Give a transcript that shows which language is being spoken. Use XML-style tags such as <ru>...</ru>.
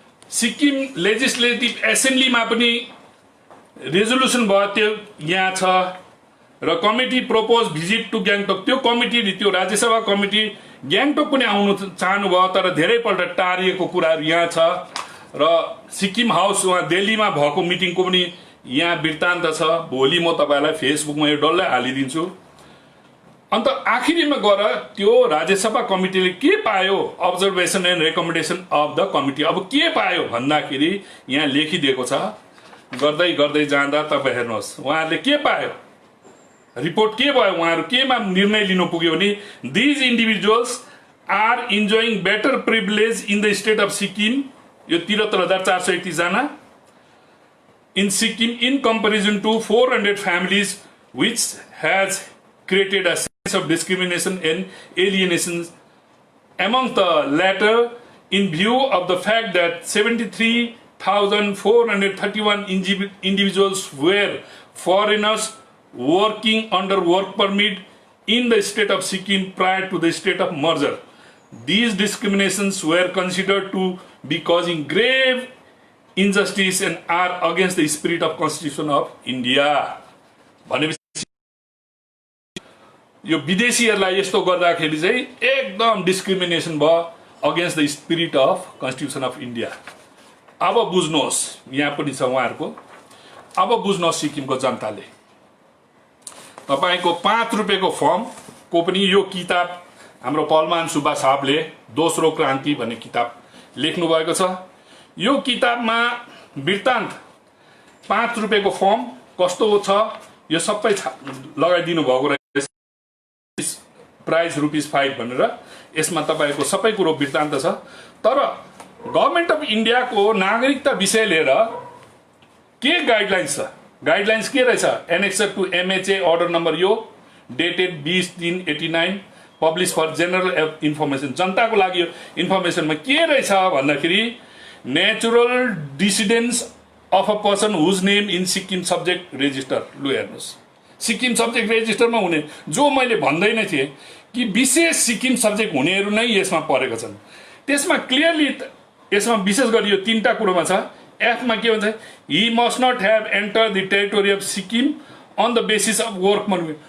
<ne>Sikkim legislative एसेम्ब्लीमा पनि resolution भयो त्यो यहाँ छ र committee propose visit to Gangtok त्यो कमिटी त्यो राज्यसभा कमिटी ग्याङटोक पनि आउनु चाहनु भयो तर धेरैपल्ट टारिएको कुराहरू यहाँ छ र सिक्किम हाउस उहाँ दिल्लीमा भएको मिटिङको पनि यहाँ वृत्तान्त छ। भोलि म तपाईलाई फेसबुकमा यो डल्लै हालिदिन्छु। अन्त आखिरीमा गएर त्यो राज्यसभा कमिटीले के पायो,</ne> <en>observation and recommendation of the committee</en> <ne>अब के पायो भन्दाखेरि यहाँ लेखिदिएको छ। गर्दै गर्दै जाँदा तपाईँ हेर्नुहोस् उहाँहरूले के पायो, रिपोर्ट के भयो, उहाँहरू केमा निर्णय लिनु पुग्यो भने</ne> <en>these individuals are enjoying better privilege in the state of Sikkim,</en> <ne>यो 73,431 जना</ne> <en>in Sikkim in comparison to 400 families which has created a sense of discrimination and alienation among the latter in view of the fact that 73,431 individuals were foreigners working under work permit in the state of Sikkim prior to the state of merger. These discriminations were considered to be causing grave injustice and are against the spirit of Constitution of India.</en> <ne>भनेपछि यो विदेशीहरूलाई यस्तो गर्दाखेरि चाहिँ एकदम discrimination भयो</ne> <en>Against the spirit of constitution of India.</en> <ne>अब बुझ्नुहोस् यहाँ पनि छ उहाँहरूको। अब बुझ्नुहोस् सिक्किमको जनताले तपाईको 5 रुपैयाँको फर्मको पनि यो किताब हाम्रो पलमान सुब्बा साहबले दोस्रो क्रान्ति भन्ने किताब लेख्नु भएको छ। यो किताबमा वृत्तान्त 5 रुपैयाँको फर्म कस्तो छ यो सबै लगाइदिनु भएको रहेछ, प्राइस ₹5 भनेर। यसमा तपाईको सबै कुरो वृत्तान्त छ। तर गभर्नमेन्ट अफ इन्डियाको नागरिकता विषय लिएर के गाइडलाइन्स छ, गाइडलाइन्स के रहेछ,</ne> <en>annexure to MHA order number</en> <ne>यो dated 20/3/89</ne> <en>Publish for general information.</en> <ne>जनताको लागि यो इन्फर्मेसनमा के रहेछ भन्दाखेरि</ne> <en>natural descendants of a person whose name in Sikkim subject register।</en> <ne>लु हेर्नुहोस् सिक्किम सब्जेक्ट रेजिस्टरमा हुने जो मैले भन्दै नै थिएँ कि विशेष सिक्किम सब्जेक्ट हुनेहरू नै यसमा परेका छन्। त्यसमा क्लियरली यसमा विशेष गरी यो 3टा कुरोमा छ। एफमा के भन्छ,</ne> <en>He must not have enter the territory of Sikkim on the basis of work permit.</en>